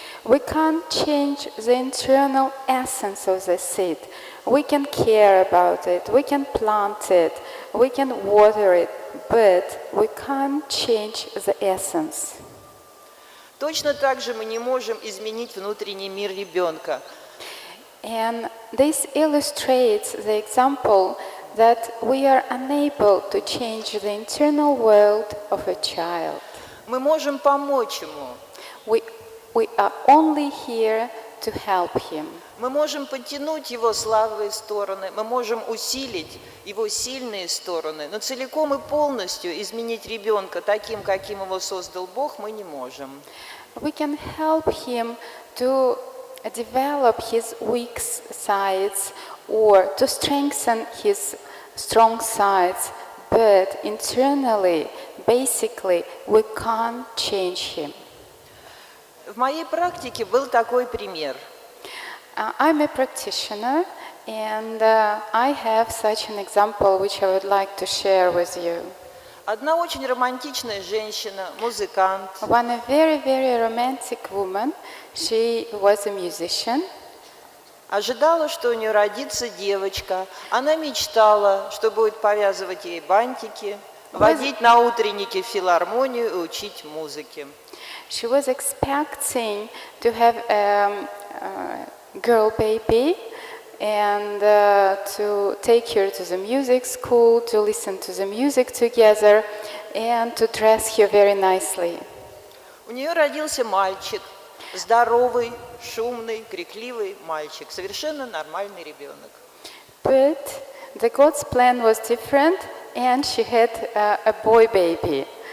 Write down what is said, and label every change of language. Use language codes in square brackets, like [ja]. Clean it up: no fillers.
[en] We can't change the internal essence of the seed. We can care about it, we can plant it, we can water it, but we can't change the essence. [ru] Точно так же мы не можем изменить внутренний мир ребенка. [en] And this illustrates the example that we are unable to change the internal world of a child. [ru] Мы можем помочь ему. [en] We are only here to help him. [ru] Мы можем подтянуть его слабые стороны, мы можем усилить его сильные стороны, но целиком и полностью изменить ребенка таким, каким его создал Бог, мы не можем. [en] We can help him to develop his weak sides or to strengthen his strong sides, but internally, basically, we can't change him. [ru] В моей практике был такой пример. [en] I'm a practitioner, and I have such an example which I would like to share with you. [ru] Одна очень романтичная женщина, музыкант, [en] One a very, very romantic woman, she was a musician. [ru] ожидала, что у нее родится девочка. Она мечтала, что будет повязывать ей бантики, водить на утренники в филармонию и учить музыке. [en] She was expecting to have a girl baby and to take her to the music school, to listen to the music together, and to dress her very nicely. [ru] У нее родился мальчик, здоровый, шумный, крикливый мальчик, совершенно нормальный ребенок. [en] But the God's plan was different, and she had a boy baby.